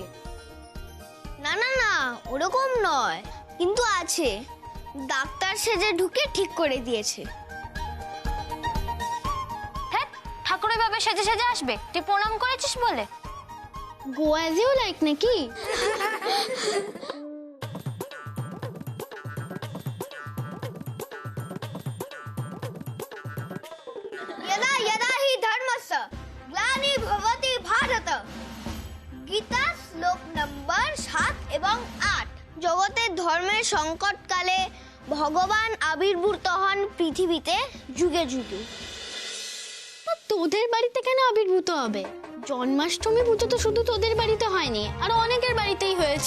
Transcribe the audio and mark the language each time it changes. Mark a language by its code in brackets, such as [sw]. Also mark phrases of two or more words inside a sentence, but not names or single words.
[bn] না না না, ওরকম নয়, কিন্তু আছে। ডাক্তার সেজে ঢুকে ঠিক করে দিয়েছে। হ্যাঁ, ঠাকুরের ভাবে সেজে সেজে আসবে? তুই প্রণাম করেছিস বলে? [en] go as you like নাকি? [sa] यदा यदा हि धर्मस्य ग्लानि भवति भारत। [bn] গীতা শ্লোক নম্বর 7 এবং 8। জগতের ধর্মের সংকটকালে ভগবান আবির্ভূত হন পৃথিবীতে যুগে যুগে। তোদের বাড়িতে কেন আবির্ভূত হবে? জন্মাষ্টমী পুজো তো শুধু তোদের বাড়িতে হয়নি, আরো অনেকের বাড়িতেই হয়েছে।